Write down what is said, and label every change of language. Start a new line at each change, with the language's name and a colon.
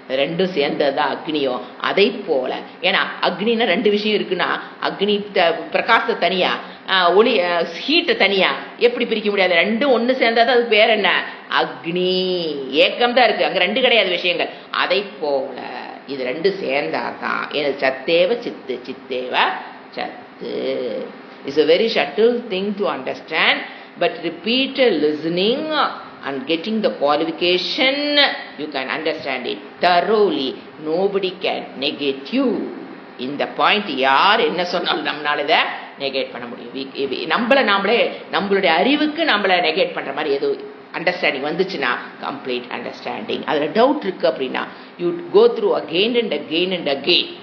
Tamil: ரெண்டும் சேர்ந்ததுதான் அக்னியும். அதை போல, ஏன்னா அக்னினா ரெண்டு விஷயம் இருக்குன்னா, அக்னி பிரகாசத்தை தனியா, ஒளி ஹீட்டை தனியா எப்படி பிரிக்க முடியாது? ரெண்டும் ஒண்ணு சேர்ந்தாதான் அது பேர் என்ன? அக்னி. ஏக்கம் தான் இருக்கு, அங்க ரெண்டு கிடையாது விஷயங்கள். அதை போல இது ரெண்டு சேர்ந்தாதான் எனக்கு
Sanskrit: சத்தேவ சித்து, சித்தேவ சத்து.
English: It's a very subtle thing to understand, but repeated listening and getting the qualification, you can understand it thoroughly. Nobody can negate you.
Tamil: இந்த பாயிண்ட் யார் என்ன சொன்னாலும் நம்மளால இதை நெகேட் பண்ண முடியும். நம்மளுடைய அறிவுக்கு நம்மள நெகேட் பண்ற மாதிரி ஏதோ அண்டர்ஸ்டாண்டிங் வந்துச்சுன்னா, கம்ப்ளீட் அண்டர்ஸ்டாண்டிங். அதுல டவுட் இருக்கு அப்படின்னா,
English: You go through again and again and again.